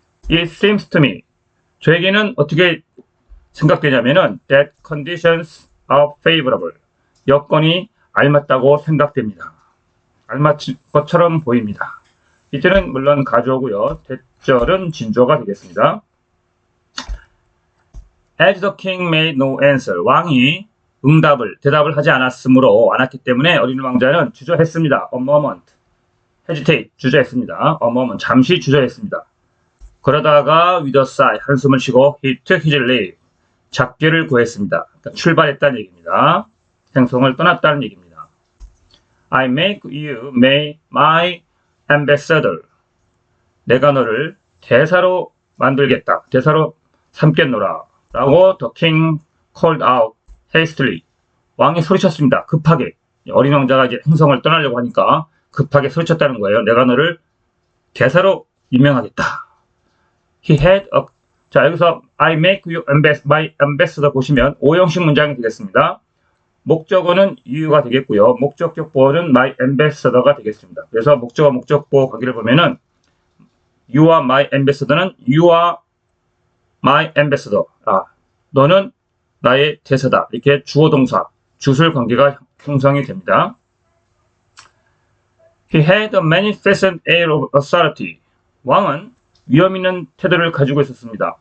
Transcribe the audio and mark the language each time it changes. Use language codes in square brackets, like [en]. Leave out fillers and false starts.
[en] It seems to me, [ko] 저에게는 어떻게 생각되냐면은 [en] that conditions are favorable, [ko] 여건이 알맞다고 생각됩니다. 알맞은 것처럼 보입니다. 이때는 물론 가조고요. 대절은 진조가 되겠습니다. [en] As the king made no answer, [ko] 왕이 대답을 하지 않았기 때문에 어린 왕자는 주저했습니다. [en] A moment, hesitate, [ko] 주저했습니다. [en] A moment, [ko] 잠시 주저했습니다. 그러다가 [en] with a sigh, [ko] 한숨을 쉬고 [en] he took his leave, [ko] 작별을 구했습니다. 그러니까 출발했다는 얘기입니다. 행성을 떠났다는 얘기입니다. [en] I make you my ambassador. [ko] 내가 너를 대사로 만들겠다. 대사로 삼겠노라. 라고 [en] the king called out hastily. [ko] 왕이 소리쳤습니다. 급하게. 어린 왕자가 이제 행성을 떠나려고 하니까 급하게 소리쳤다는 거예요. 내가 너를 대사로 임명하겠다. [en] He had a [ko] 자, 여기서 [en] I make you my ambassador [ko] 보시면 5형식 문장이 되겠습니다. 목적어는 you가 되겠고요. 목적격 보어는 my ambassador가 되겠습니다. 그래서 목적어, 목적보어 관계를 보면은 [en] you are my ambassador는 you are my ambassador. [ko] 너는 나의 대사다. 이렇게 주어 동사, 주술 관계가 형성이 됩니다. [en] He had a magnificent air of authority. [ko] 왕은 위험 있는 태도를 가지고 있었습니다.